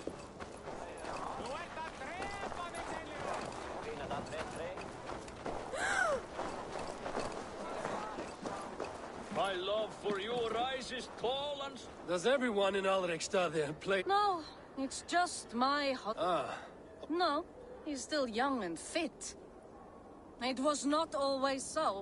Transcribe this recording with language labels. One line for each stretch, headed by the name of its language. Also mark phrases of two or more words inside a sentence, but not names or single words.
Icelandic: Þú ert að drepa mig, Silju! Fína það betri.
English: My love for you rises tall and... Does everyone in Alrekstad there play? No, it's just my Ah. No, he's still young and fit. It was not always so.